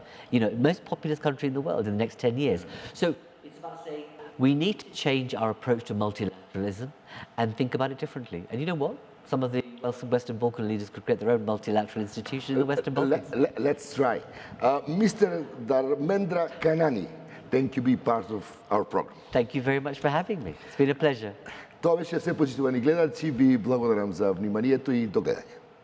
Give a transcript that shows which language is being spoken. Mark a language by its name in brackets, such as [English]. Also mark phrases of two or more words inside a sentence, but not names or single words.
[English] You know, most populous country in the world in the next 10 years. So it's about saying we need to change our approach to multilateralism and think about it differently. And you know what? Some of the Western Balkan leaders could create their own multilateral institution in the Western Balkans. Let's try. Mr. Darmendra Kanani, thank you for being part of our program. Thank you very much for having me. It's been a pleasure. [Macedonian] Това беше все, почитувани гледачи. Ви благодарам за вниманието и до гледане.